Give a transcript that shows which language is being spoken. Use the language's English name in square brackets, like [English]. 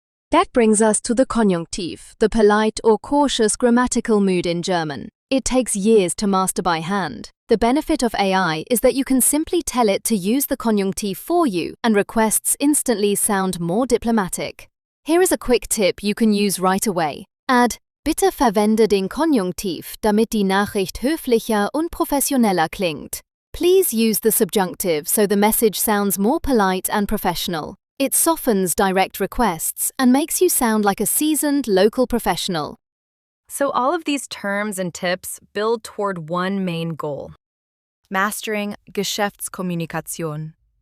[English] That brings us to the Konjunktiv, the polite or cautious grammatical mood in German. It takes years to master by hand. The benefit of AI is that you can simply tell it to use the Konjunktiv for you, and requests instantly sound more diplomatic. Here is a quick tip you can use right away. Add [German] Bitte verwende den Konjunktiv, damit die Nachricht höflicher und professioneller klingt. [English] Please use the subjunctive so the message sounds more polite and professional. It softens direct requests and makes you sound like a seasoned local professional. So all of these terms and tips build toward one main goal: mastering Geschäftskommunikation.